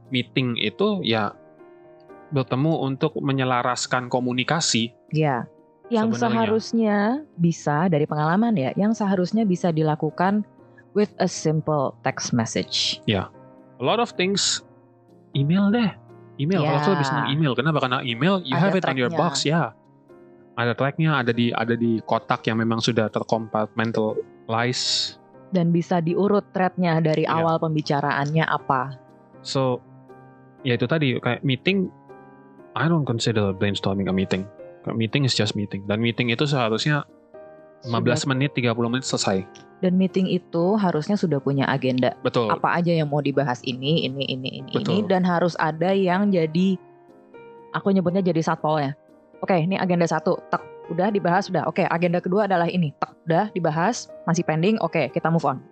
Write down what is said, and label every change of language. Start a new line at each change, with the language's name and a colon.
Indonesian: Meeting itu ya bertemu untuk menyelaraskan komunikasi. Ya. Yang seharusnya bisa, dari pengalaman ya, yang seharusnya bisa dilakukan
English: with a simple text message.
Indonesian: Ya,
English: a lot of things,
Indonesian: email deh. Email, kalau aku lebih senang email. Kenapa? Karena
English: email, you have it on your box, ya.
Indonesian: Ada tracknya, ada di kotak yang memang sudah tercompartmentalize. Dan bisa diurut threadnya dari awal pembicaraannya apa.
English: So,
Indonesian: ya itu tadi, kayak meeting,
English: I don't consider brainstorming a meeting. Meeting is just meeting.
Indonesian: Dan meeting itu seharusnya 15 menit, 30 menit selesai. Dan meeting itu harusnya sudah punya agenda. Betul. Apa aja yang mau dibahas ini. Dan harus ada yang jadi, aku nyebutnya jadi satpolnya. Oke, ini agenda 1, tak, udah dibahas, udah. Oke, agenda kedua adalah ini, tak, udah dibahas, masih pending, oke, kita
English: move on.